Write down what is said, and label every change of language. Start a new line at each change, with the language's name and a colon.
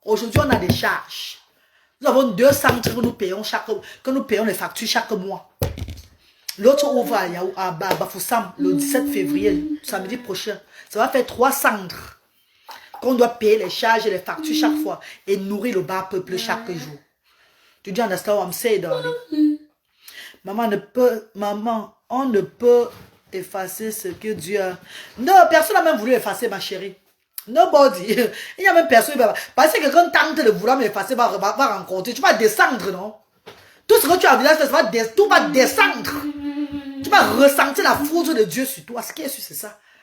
French: Aujourd'hui, on a des charges. Nous avons 2 centres que nous payons les factures chaque mois. L'autre ouvre à Bafoussam le 17 février, samedi prochain. Ça va faire 3 centres qu'on doit payer les charges et les factures chaque fois et nourrir le bas peuple chaque jour. Tu dis,
English: understand what I'm saying, darling?
French: Maman, on ne peut effacer ce que Dieu a. Non, personne n'a même voulu effacer, ma chérie.
English: Nobody.
French: Il n'y a même personne. Parce que quelqu'un tente de vouloir m'effacer, va rencontrer. Tu vas descendre, non? Tout ce que tu as vu là, tout va descendre. Tu vas ressentir la foudre de Dieu sur toi. Ce qui est sûr, c'est ça.